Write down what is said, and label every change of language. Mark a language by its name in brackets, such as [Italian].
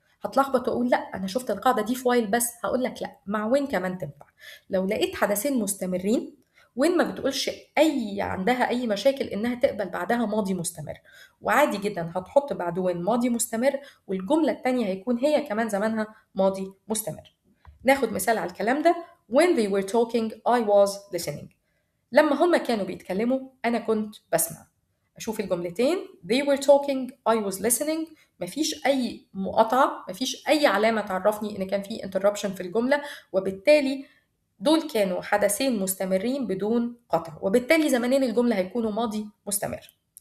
[Arabic] هتلخبط واقول لا انا شفت القاعده دي في وايل بس، هقول لك لا مع وين كمان تنفع. لو لقيت حدثين مستمرين وين ما بتقولش عندها اي مشاكل انها تقبل بعدها ماضي مستمر، وعادي جدا هتحط بعد وين ماضي مستمر، والجمله الثانيه هيكون هي كمان زمانها ماضي مستمر. ناخد مثال على الكلام ده. [English] when they were talking I was listening. [Arabic] لما هما كانوا بيتكلموا أنا كنت بسمع. أشوف الجملتين [English] they were talking I was listening، [Arabic] مفيش أي مقاطعة، مفيش أي علامة تعرفني إن كان في interruption في الجملة، وبالتالي دول كانوا حدثين مستمرين بدون قطع، وبالتالي زمانين الجملة هيكونوا ماضي مستمر.